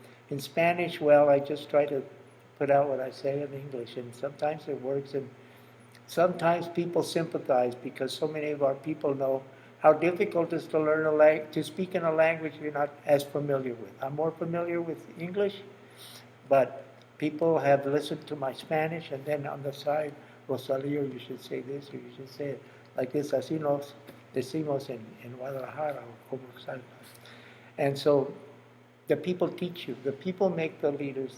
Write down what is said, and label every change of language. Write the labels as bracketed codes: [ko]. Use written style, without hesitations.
[en] And in Spanish, well, I just try to put out what I say in English, and sometimes it works, and sometimes people sympathize because so many of our people know how difficult it is to learn to speak in a language you're not as familiar with. I'm more familiar with English, but people have listened to my Spanish, and then on the side, Rosalio, you should say this, or you should say it like this. [es] Así nos decimos en Guadalajara, or como sabes. [en] And so the people teach you. The people make the leaders.